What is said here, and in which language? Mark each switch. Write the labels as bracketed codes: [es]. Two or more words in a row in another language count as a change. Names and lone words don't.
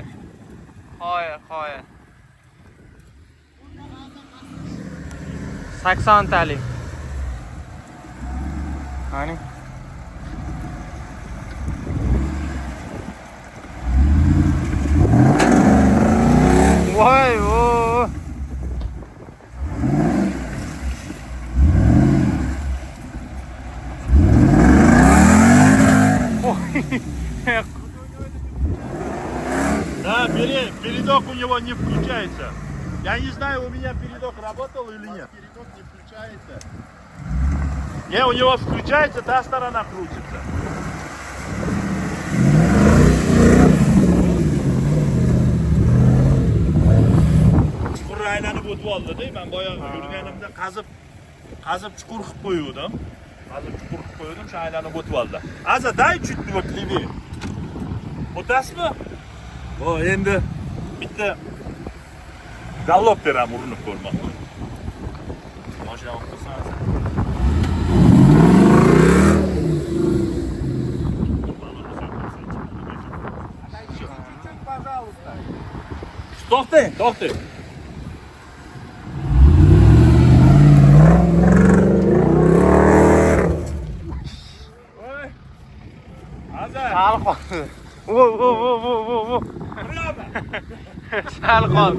[uz] Qoyil. 80 talik. Qani? Voy, o. [ru] Да, передок у него не включается. Я не знаю, у меня передок работал или нет. Передок не включается. Не, у него включается, та сторона крутится. [uz] Chuqur aylanib o'tib oldi-da, men boya yurganimda qazib chuqur qilib qo'yuvdim. Shu aylanib o'tib oldi. [ru] Aza, дай чуть вот левее. [uz] O'tasizmi? O, endi bitta gallop beram urinib ko'rmoqchi. Mashina olib qo'ysangiz. [ru] Чуть-чуть, пожалуйста. [uz] To'xtang. Voy. Aza. Sal qoldi. Vo. Sal qoldi.